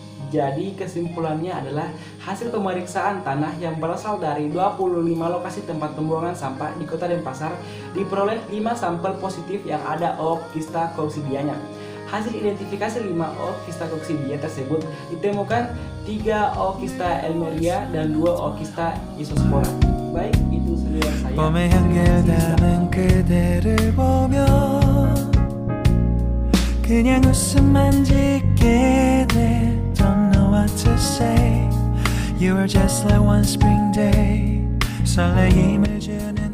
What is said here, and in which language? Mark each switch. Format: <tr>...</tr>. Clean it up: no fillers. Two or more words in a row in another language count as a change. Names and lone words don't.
<id>Jadi kesimpulannya adalah hasil pemeriksaan tanah yang berasal dari 25 lokasi tempat pembuangan sampah di Kota Denpasar diperoleh 5 sampel positif yang ada Oocystacoccidianya. Hasil identifikasi 5 Oocystacoccidia tersebut ditemukan 3 Oocysta elnoria dan 2 Oocysta isospora. Baik, itu saudara saya.</id> <ko>봄의 향기를 담은 그대를 보며 그냥 웃음만 짓게 돼.</ko> <en>Don't know what to say. You were just like one spring day.</en> <ko>설레임을 주</ko>